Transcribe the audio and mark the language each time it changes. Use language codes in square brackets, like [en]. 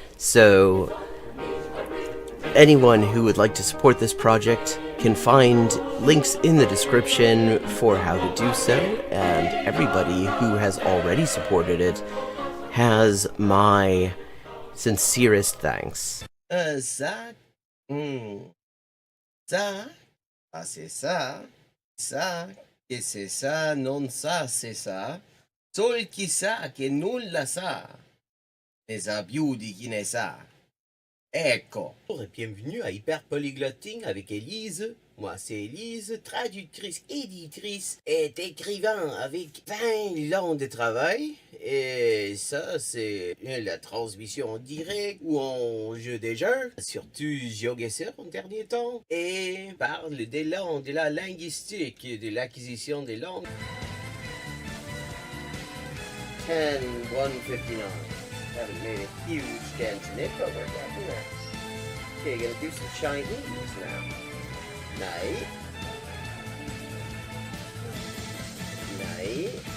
[en] So anyone who would like to support this project can find links in the description for how to do so, and everybody who has already supported it has my sincerest thanks. [fr] Ça, ça, ah c'est ça, che c'est ça, non ça, c'est ça, [it] sol chi sa che nulla sa, ne sa [fr] più di chi ne sa. [it] Ecco. [fr] Bonjour et bienvenue à Hyperpolyglotting avec Élise. Moi, c'est Élise, traductrice, éditrice et écrivain avec 20 ans de travail. Et ça, c'est la transmission en direct ou en jeu des jeux, surtout GeoGuessr en dernier temps. Et parle des langues, de la linguistique, de l'acquisition des langues. 10-159. [en] Haven't made a huge dent in it, but we're getting there. Okay, gonna do some Chinese now. [sv] Nej. Nej.